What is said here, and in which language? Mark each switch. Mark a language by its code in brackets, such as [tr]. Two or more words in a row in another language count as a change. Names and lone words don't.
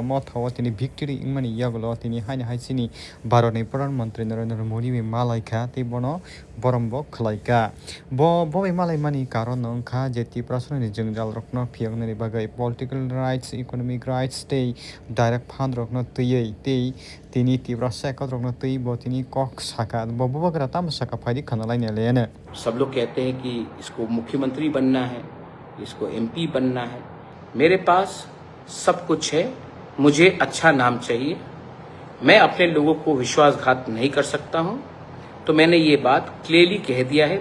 [trp] मथाव तिनि भिक्टरि इंमानि यागलो तिनि हाइना हाइसिनि भारतनि प्रधानमन्त्री नरेन्द्र मोदी बे मालायखा ति बनो बरमब खलायका बबे मालायमानि कारण अंखा जे तिप्रा सनि जंजाल रखनो फियंगनि बागै [en] political rights economic rights [trp] ते [en] direct fund [trp] रखनो तयै ते तिनि तिप्रा सेकत रखनो तै ब तिनि कक साका बबगरा ताम साका फाइदि खनालायने लेने [hi] सब लोग कहते हैं कि इसको मुख्यमंत्री बनना है, इसको एमपी बनना है। मेरे पास सब कुछ है, मुझे अच्छा नाम चाहिए। मैं अपने लोगों को विश्वासघात नहीं कर सकता हूं, तो मैंने ये बात क्लियरली कह दिया है।